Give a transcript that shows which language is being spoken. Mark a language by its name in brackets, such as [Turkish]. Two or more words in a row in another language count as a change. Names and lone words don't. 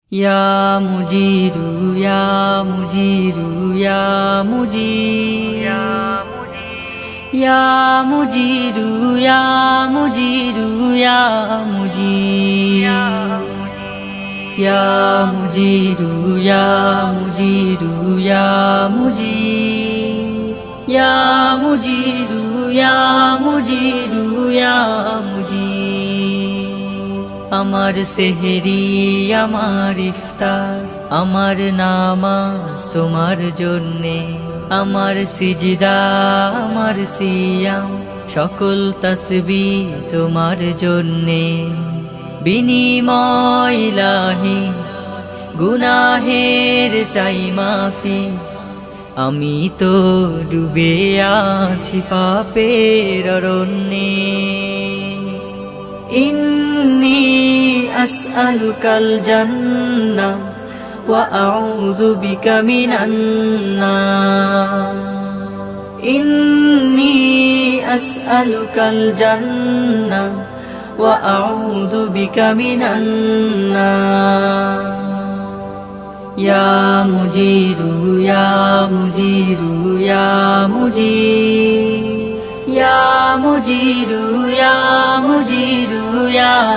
[Arabic] يا مجير يا مجير يا مجير يا مجير يا مجير يا مجير يا مجير يا مجير يا مجير يا مجير يا مجير يا مجير. [Bangla] আমার সেহরি আমার ইফতার আমার নামাজ তোমার জন্যে আমার সিজদা আমার সিয়াম সকল তাসবিহ তোমার জন্যে বিনিময় ইলাহি গুনাহের চাই মাফি আমি তো ডুবে আছি পাপের অরণ্যে [Arabic] إني أسألك الجنة وأعوذ بك من النار إني أسألك الجنة وأعوذ بك من النار يا مجير يا مجير يا مجير يا مجير يا مجير يا